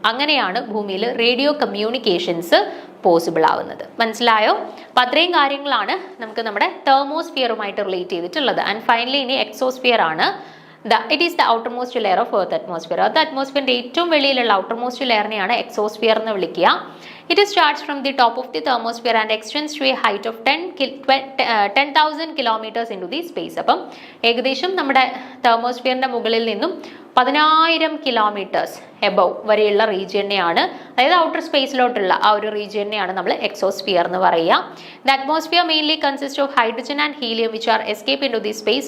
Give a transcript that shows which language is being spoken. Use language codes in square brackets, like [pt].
[ml] അങ്ങനെയാണ് ഭൂമിയിൽ radio communications possible ആവുന്നത്. മനസ്സിലായോ? അപ്പം അത്രയും കാര്യങ്ങളാണ് നമുക്ക് നമ്മുടെ തെർമോസ്ഫിയറുമായിട്ട് റിലേറ്റ് ചെയ്തിട്ടുള്ളത്. [en] and finally [ml] ഇനി എക്സോസ്ഫിയർ ആണ്. [en] It is the outermost layer of earth atmosphere. [ml] Earth അറ്റ്മോസ്ഫിയറിന്റെ ഏറ്റവും വെളിയിലുള്ള ഔട്ടർമോസ്റ്റ് ലെയറിനെയാണ് എക്സോസ്ഫിയർ എന്ന് വിളിക്കുക. [en] It is charged from the top of the thermosphere and extends to a height of 10,000 kilometers into the space. [ml] അപ്പം ഏകദേശം നമ്മുടെ തെർമോസ്ഫിയറിന്റെ മുകളിൽ നിന്നും 10,000 kilometres above വരെയുള്ള റീജിയനെയാണ് അതായത് ഔട്ടർ സ്പേസിലോട്ടുള്ള ആ ഒരു റീജിയനെയാണ് നമ്മൾ എക്സോസ്ഫിയർ എന്ന് പറയുക. [en] The atmosphere mainly consist of hydrogen and helium which are escape into the space.